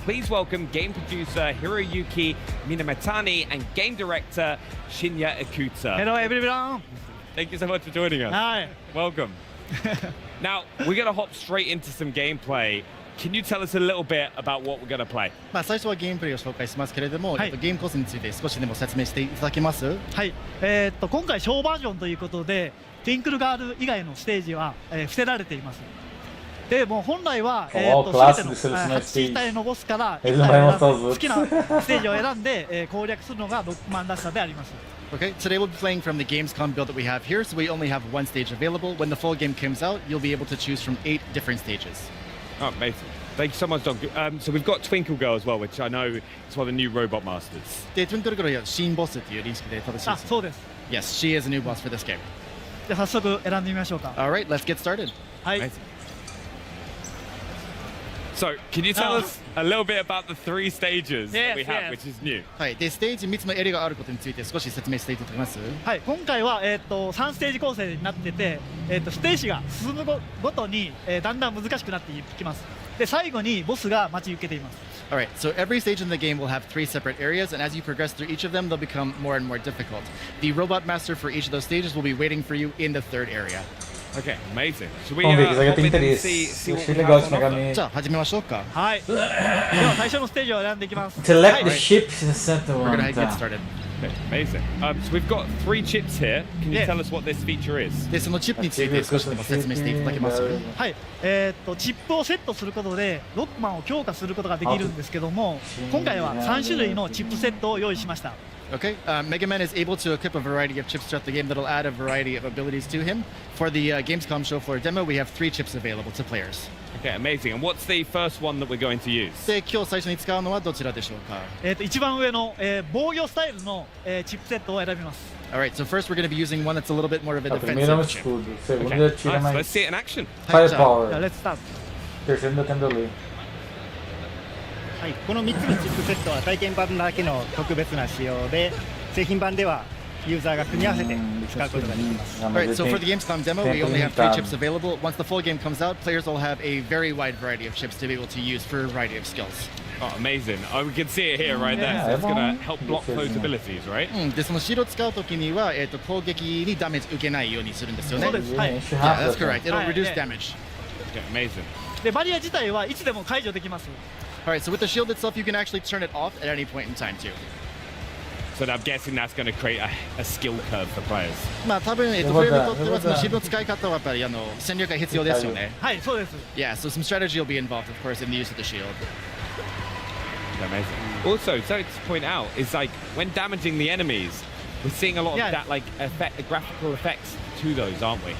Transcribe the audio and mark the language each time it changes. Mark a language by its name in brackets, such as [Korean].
[English] Please welcome game producer Hiroyuki Minamatani and game director Shinya Ikuta. Hello everyone. Thank you so much for joining us. Hi. Welcome. Now, we're going to hop straight into some gameplay. Can you tell us a little bit about what we're going to play? [Japanese] 最初はゲームプレイを紹介しますけれども、ゲームコースについて少しでも説明していただけます？はい。今回小バージョンということで、ティンクルガール以外のステージは、伏せられています。でもう本来は全ての8体のボスから好きなステージを選んで攻略するのがロックマンらしさであります。 [English] Okay, today we'll be playing from the Gamescom build that we have here, so we only have one stage available. When the full game comes out, you'll be able to choose from 8 different stages. Oh, amazing. Thank you so much, Doc. So we've got Twinkle Girl as well, which I know is one of the new robot masters. [Japanese] で、Twinkle Girl は新ボスという認識で正しいです。そうです。 [English] Yes, she is a new boss for this game. [Japanese] じゃあ早速選んでみましょうか。 [English] All right, let's get started. [Japanese] はい。 [English] So, can you tell us a little bit about the 3 stages that we have, which is new? [Japanese] はい。で、ステージ3つのエリアがあることについて少し説明していただけます？はい。今回は3ステージ構成になってて、ステージが進むごとにだんだん難しくなっていきます。で、最後にボスが待ち受けています。 [English] All right, so every stage in the game will have 3 separate areas, and as you progress through each of them, they'll become more and more difficult. The robot master for each of those stages will be waiting for you in the 3rd area. Okay, amazing. Should we hop in and see what we have on offer? [Japanese] じゃあ始めましょうか。はい。では最初のステージを選んでいきます。 [English] Select the ships and set the We're one. gonna get started. Okay, amazing. So we've got 3 chips here. Can you tell us what this feature is? [Japanese] で、そのチップについて少しでも説明していただけます？はい。チップをセットすることでロックマンを強化することができるんですけども、今回は3種類のチップセットを用意しました。 [English] Okay, Mega Man is able to equip a variety of chips throughout the game that'll add a variety of abilities to him. For the Gamescom show floor demo, we have 3 chips available to players. Okay, amazing. And what's the first one that we're going to use? [Japanese] で、今日最初に使うのはどちらでしょうか？一番上の防御スタイルのチップセットを選びます。 [English] Alright, so first we're going to be using one that's a little bit more of a [Portuguese] Primeiro [English] defensive chip. [Portuguese] escudo, segundo [English] Okay. [Portuguese] tira [English] Nice. [Portuguese] mais [English] Let's see it in action. firepower. Let's start. [Portuguese] Terceiro ainda tem delay. [Japanese] はい、この3つのチップセットは体験版だけの特別な仕様で、製品版ではユーザーが組み合わせて使うことができます。 [English] Alright, so for the Gamescom demo, we only have 3 chips available. Once the full game comes out, players will have a very wide variety of chips to be able to use for a variety of skills. Oh, amazing. Oh, we can see it here right there. So it's going to help block those abilities, right? [Japanese] で、そのシールを使うときには、攻撃にダメージ受けないようにするんですよね。そうです。はい。 [English] Yeah, that's correct. It'll reduce damage. Okay, amazing. [Japanese] で、バリア自体はいつでも解除できます。 [English] Alright, so with the shield itself, you can actually turn it off at any point in time too. So I'm guessing that's going to create a skill curve for players. [Japanese] まあ多分フレームにとってはそのシールの使い方はやっぱり戦略が必要ですよね。はい、そうです。 [English] Yeah, so some strategy will be involved, of course, in the use of the shield. Amazing. Also, so to point out is like when damaging the enemies, we're seeing a lot of that like graphical effects to those, aren't we?